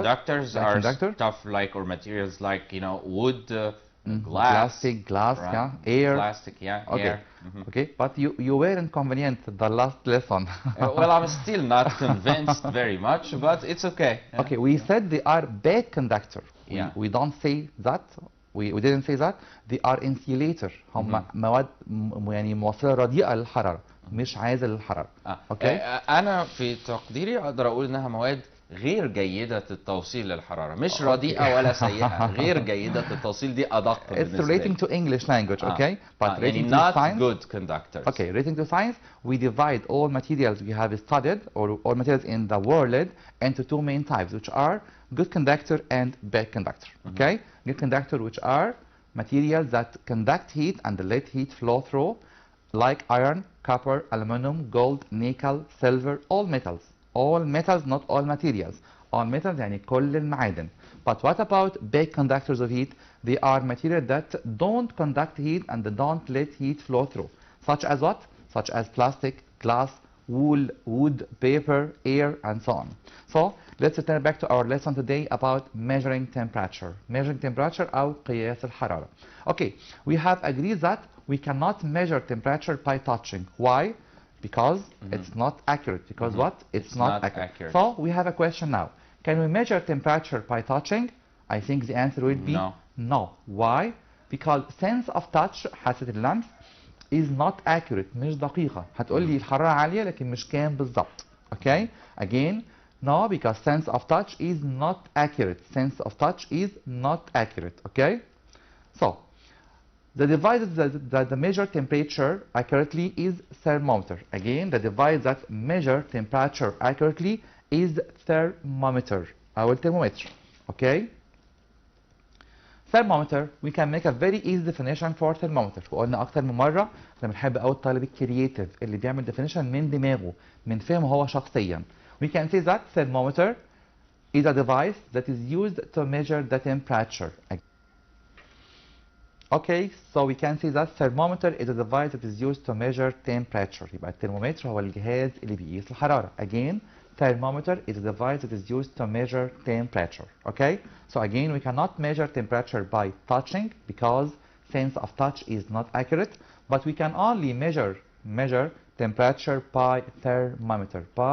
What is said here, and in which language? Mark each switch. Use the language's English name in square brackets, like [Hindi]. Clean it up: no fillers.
[English] conductors are stuff like, or materials like, you know, wood, glass, plastic, glass, right? Yeah, air. Plastic, yeah, okay. Air. Okay, but you were inconvenient the last lesson. Well, I'm still not convinced very much, but it's okay. Okay, we said they are bad conductor. Yeah. We don't say that. We didn't say that. They are insulator. [Arabic] هم مواد يعني موصلة رديئة للحرارة، مش عازل للحرارة. اوكي. أنا في تقديري أقدر أقول إنها مواد غير جيدة التوصيل للحرارة، مش رديئة ولا سيئة، غير جيدة التوصيل، دي أدق بالنسبة [English] لي. It's relating to English language, okay? But relating not to science, good conductors. Okay, relating to science, we divide all materials we have studied, or all materials in the world, into two main types, which are good conductor and bad conductor, okay? Good conductor, which are materials that conduct heat and let heat flow through, like iron, copper, aluminum, gold, nickel, silver, all metals. All metals, not all materials. All metals [Arabic] يعني كل المعادن. [English] But what about bad conductors of heat? They are materials that don't conduct heat and don't let heat flow through. Such as what? Such as plastic, glass, wool, wood, paper, air, and so on. So let's return back to our lesson today about measuring temperature. Measuring temperature [Arabic] أو قياس الحرارة. [English] Okay, we have agreed that we cannot measure temperature by touching. Why? Because it's not accurate. Because what? It's not accurate. So we have a question now. Can we measure temperature by touching? I think the answer will be no. Why? Because sense of touch, [Arabic] حاسة اللمس, [English] is not accurate. [Arabic] مش دقيقة. هتقول لي الحرارة عالية لكن مش كام بالضبط. [English] Okay? Again, no, because sense of touch is not accurate. Sense of touch is not accurate. Okay? So the device that measure temperature accurately is thermometer. Again, the device that measure temperature accurately is thermometer. Our thermometer. Okay? Thermometer, we can make a very easy definition for thermometer. [Arabic] وقلنا أكتر من مرة لما بنحب أوي الطالب الكرييتيف اللي بيعمل definition من دماغه، من فهمه هو شخصيا. [English] We can say that thermometer is a device that is used to measure the temperature. Okay, so we can see that thermometer is a device that is used to measure temperature. [Arabic] يبقى الترمومتر هو الجهاز اللي بيقيس الحرارة. [English] Again, thermometer is a device that is used to measure temperature. Okay, so again we cannot measure temperature by touching because sense of touch is not accurate, but we can only measure temperature by thermometer.